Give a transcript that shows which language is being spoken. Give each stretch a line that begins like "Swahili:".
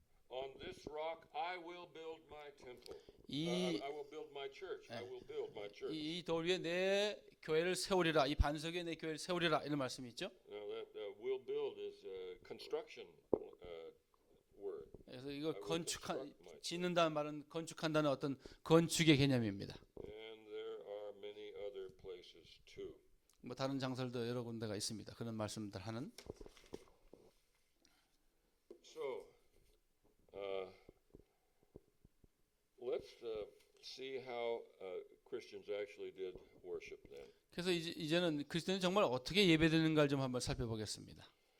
English: On this rock I will build my temple. I will build my church. I will build my church.
Korean: 이 돌 위에 내 교회를 세우리라. 이 반석 위에 내 교회를 세우리라. 이런 말씀이 있죠.
English: Now that will build is a construction word.
Korean: 그래서 이거 짓는다는 말은 건축한다는 어떤 건축의 개념입니다.
English: And there are many other places too.
Korean: 뭐 다른 장설도 여러 군데가 있습니다. 그런 말씀들 하는.
English: So let's see how Christians actually did worship then.
Korean: 그래서 이제는 그리스도는 정말 어떻게 예배드리는가를 좀 한번 살펴보겠습니다.